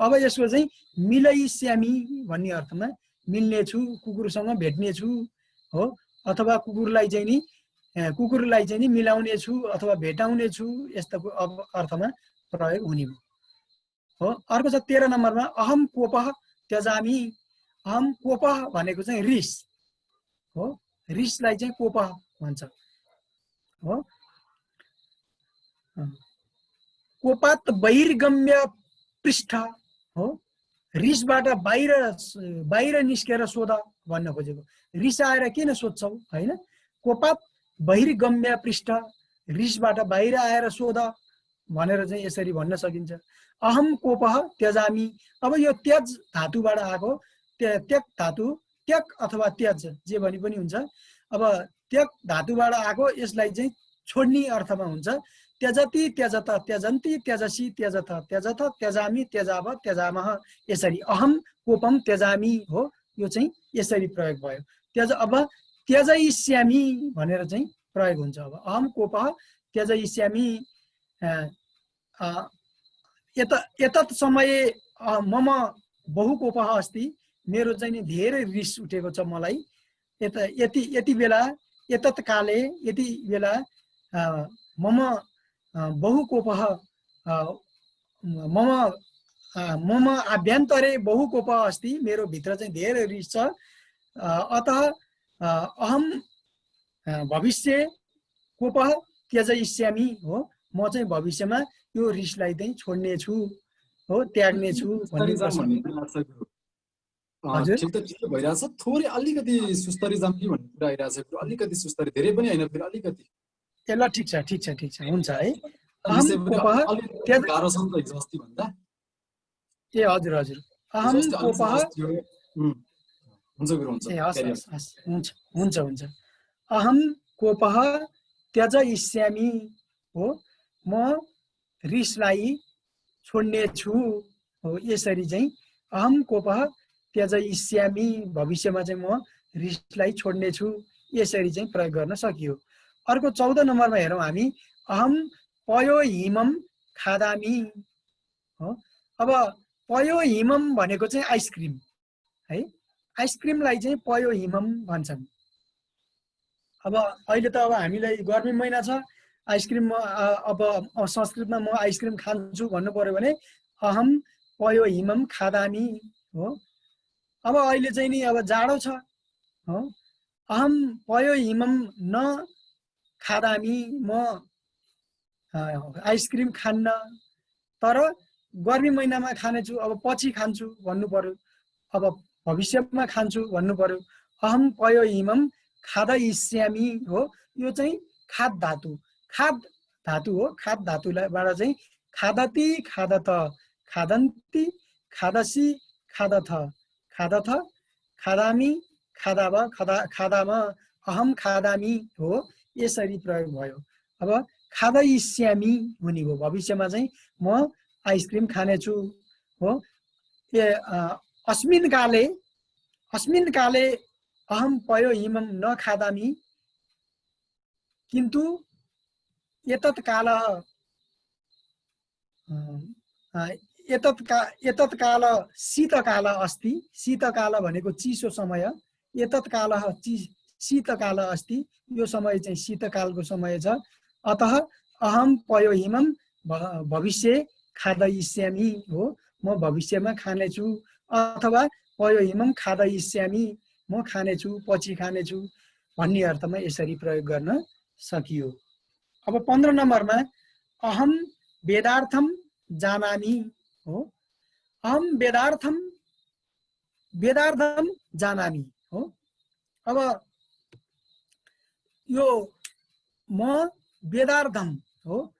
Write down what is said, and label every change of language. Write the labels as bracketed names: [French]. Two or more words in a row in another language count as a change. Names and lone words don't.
[Nepali] अब यसको चाहिँ मिलयिष्यामि भन्ने अर्थमा मिल्नेछु, कुकुरसँग भेट्नेछु हो। अथवा कुकुरलाई चाहिँ नि कुकुरलाई चाहिँ नि मिलाउने छु अथवा भेटाउने छु यस्तो अर्थमा प्रयोग हुने हो। अर्को छ 13 नम्बरमा [Sanskrit] अहम कोपः त्यजामि। अहम कोपः [Nepali] भनेको चाहिँ रिस हो। रिसलाई चाहिँ कोपः भन्छ हो। [Sanskrit] कोपात बहिर्गम्य पृष्ठ हो। [Nepali] रिसबाट बाहिर निस्केर सोध भन्न खोजेको। रिस आएर किन सोध्छौ हैन। [Sanskrit] कोपात बहिर्गम्य पृष्ठ, [Nepali] रिसबाट बाहिर आएर सोध भनेर चाहिँ यसरी भन्न सकिन्छ। [Sanskrit] अहम कोपः त्यजामि। [Nepali] अब यो त्यज धातुबाट आएको, त्यक धातु, त्यक अथवा त्यज जे भने पनि हुन्छ। अब त्यक धातुबाट आएको यसलाई चाहिँ छोड्ने अर्थमा हुन्छ। [Sanskrit] त्यजति त्यजत त्यजन्ति त्यजसी त्यजथ त्यजथ त्यजामि त्यजाव त्यजामः यसरी अहम कोपम त्यजामि हो। [Nepali] यो चाहिँ यसरी प्रयोग भयो। अब त्यजयिष्यामि भनेर चाहिँ प्रयोग हुन्छ। [Sanskrit] अब अहम कोपः त्यजयिष्यामि। एतत् समये मम बहु कोपः अस्ति। [Nepali] मेरो चाहिँ नि धेरै रिस उठेको छ मलाई। यति बेला [Sanskrit] एतत् काले [Nepali] यति बेला [Sanskrit] मम बहु कोपः मम आभ्यन्तरे बहु कोपः अस्ति। [Nepali] मेरो भित्र चाहिँ धेरै रिस छ। [Sanskrit] अतः अहम भविष्य कोपः त्यजयिष्यामि हो। [Nepali] म चाहिँ भविष्यमा यो रिसलाई चाहिँ छोड्ने छु हो, त्याग्ने छु भन्ने हजुर ठिक त ठिक भइरहेछ। थोरै अलिकति सुस्तरी जाम कि भन्ने कुरा आइरहेछ। अलिकति सुस्तरी, धेरै पनि हैन, फेरि अलिकति। ए ल ठिक छ हुन्छ है। [Sanskrit] अहम कोपः [Nepali] गाह्रो छ नि त हिजो अस्ति भन्दा। ए हजुर [Sanskrit] अहम कोपः [Nepali] हुन्छ गुरु हुन्छ। [Sanskrit] हुन्छ अहम कोपः त्यजयिष्यामि हो। [Nepali] म रिसलाई छोड्ने छु हो। यसरी चाहिँ [Sanskrit] अहम कोपः त्यजयिष्यामि, [Nepali] भविष्यमा चाहिँ म रिसलाई छोड्ने छु, यसरी चाहिँ प्रयोग गर्न सकियो। अर्को 14 नम्बरमा हेरौँ हामी। [Sanskrit] अहम पयो हिमम खादामि हो। [Nepali] अब [Sanskrit] पयो हिमम [Nepali] भनेको चाहिँ आइसक्रिम है। आइसक्रिमलाई चाहिँ [Sanskrit] पयो हिमम [Nepali] भन्छन्। अब अहिले त अब हामीलाई गर्मी महिना छ, आइसक्रिम अब संस्कृतमा म आइसक्रिम खान्छु भन्नु पर्यो भने [Sanskrit] अहम पयो हिमम खादामि [Nepali] हो। अब अहिले चाहिँ नि अब जाडो छ हो। [Sanskrit] अहम पयो हिमम न खादामि, [Nepali] म आइसक्रिम खान्न, तर गर्मी महिनामा खानेछु, अब पछि खान्छु भन्नु पर्यो, अब भविष्यमा खान्छु भन्नु पर्यो। [Sanskrit] अहम पयो हिमम खादयिष्यामि हो। [Nepali] यो चाहिँ खाद धातु हो। खाद धातुबाट चाहिँ [Sanskrit] खादति खादत खादन्ति खादसी खादथ खादथ खादामि खादाव खादाम अहम खादामि हो। [Nepali] यसरी प्रयोग भयो। अब खादयिष्यामि हुने हो, भविष्यमा चाहिँ म आइसक्रिम खानेछु हो। [Sanskrit] अस्मिन् काले अहम पयो हिमम न खादामि, किन्तु एतत् काल शीतकाल अस्ति। [Nepali] शीतकाल भनेको चिसो समय। [Sanskrit] एतत् काल शीतकाल अस्ति, [Nepali] यो समय चाहिँ शीतकालको समय छ। [Sanskrit] अतः अहम पयो हिमम भविष्य खादयिष्यामि हो। [Nepali] म भविष्यमा खानेछु, अथवा [Sanskrit] पयो हिमम खादयिष्यामि, [Nepali] म खानेछु, पछि खानेछु भन्ने अर्थमा यसरी प्रयोग गर्न सकियो। अब 15 नम्बरमा [Sanskrit] अहम वेदार्थम जानामि [Nepali] हो। [Sanskrit] अहम वेदार्थम जानामि हो। [Nepali] अब यो म वेदार्थम हो।